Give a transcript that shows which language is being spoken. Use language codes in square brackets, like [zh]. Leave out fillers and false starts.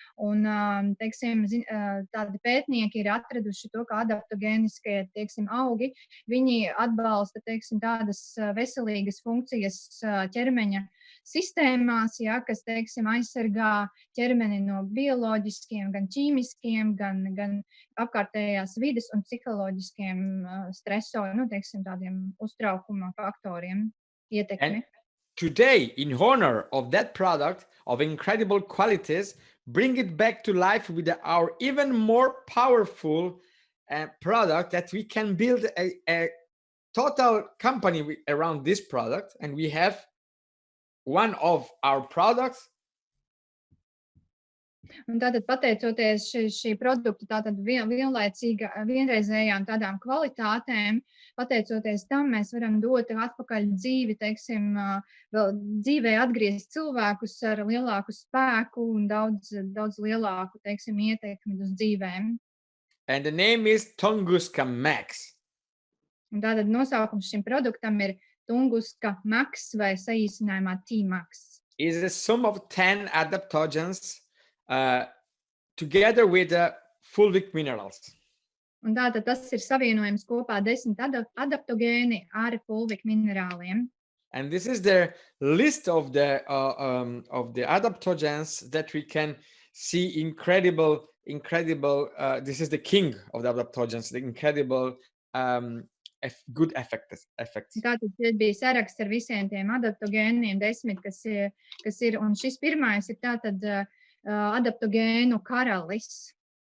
[lv] Un, teiksim, tādi pētnieki ir atraduši to, ka adaptogēniskie, teiksim, augi, viņi atbalsta, teiksim, tādas veselīgas funkcijas ķermeņa sistēmās, ja, kas, teiksim, aizsargā ķermeni no bioloģiskiem, gan ķīmiskiem, gan apkārtējās vides un psiholoģiskiem stresoriem, teiksim, tādiem uztraukuma faktoriem ietekmi. [en] And today, in honor of that product of incredible qualities, bring it back to life with our even more powerful product that we can build a total company around this product. And we have one of our products. [lv] Un tātad, pateicoties šī produkta tātad vienreizējām tādām kvalitātēm, pateicoties tam, mēs varam dot atpakaļ dzīvi, teiksim, vēl dzīvē atgriezt cilvēkus ar lielāku spēku un daudz lielāku, teiksim, ietekmi uz dzīvēm. [en] And the name is Tunguska Max. [lv] Un tātad nosaukums šim produktam ir Tunguska Max vai saīsinājumā T-Max. [en] Is a sum of 10 adaptogens together with fulvic minerals. [lv] Un tātad tas ir savienojums kopā 10 adaptogēni ar fulvic minerāliem. [en] And this is the list of the adaptogens that we can see incredible. This is the king of the adaptogens, the incredible good effects. [lv] Tātad bija saraksts ar visiem tiem adaptogēniem 10, kas ir, un šis pirmais ir tātad adaptogēnu karalis.